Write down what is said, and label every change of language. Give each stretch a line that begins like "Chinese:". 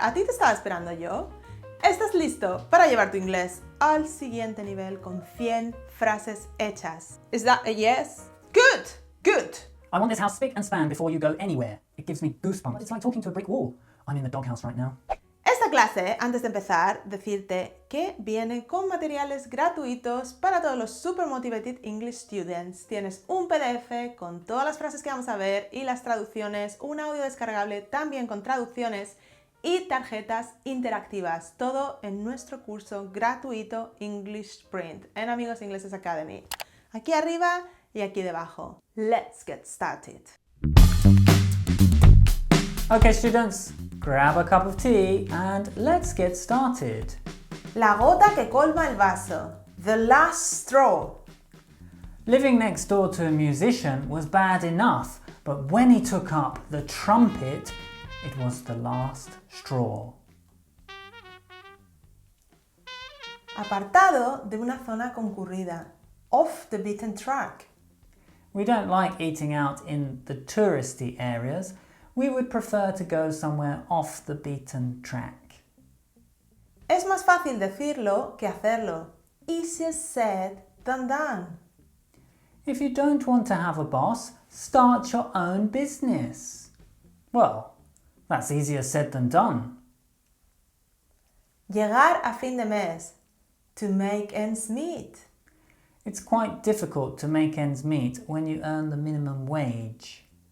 Spanish: A ti te estaba esperando yo. ¿Estás listo para llevar tu inglés al siguiente nivel con 100 frases hechas?
English: Is that a yes? Good, good. I want this house spick and span before you go anywhere. It gives me goosebumps. It's like talking to a brick wall. I'm in the doghouse right now.
Spanish: Esta clase, antes de empezar, decirte que viene con materiales gratuitos para todos los Super Motivated English Students. Tienes un PDF con todas las frases que vamos a ver y las traducciones, un audio descargable también con traducciones y tarjetas interactivas. Todo en nuestro curso gratuito English Sprint en Amigos Ingleses Academy. Aquí arriba y aquí debajo.
English: Let's get started. Okay, students, grab a cup of tea and let's get started.
Spanish: La gota que colma el vaso.
English: The last straw. Living next door to a musician was bad enough, but when he took up the trumpet, it was the last straw.
Spanish: Apartado de una zona concurrida.
English: Off the beaten track. We don't like eating out in the touristy areas. We would prefer to go somewhere off the beaten track.
Spanish: Es más fácil decirlo que hacerlo.
English: Easier said than done. If you don't want to have a boss, start your own business. Well, that's easier said than done.
Spanish: Llegar a fin de mes.
English: To make ends meet. It's quite difficult to make ends meet when you earn the minimum wage.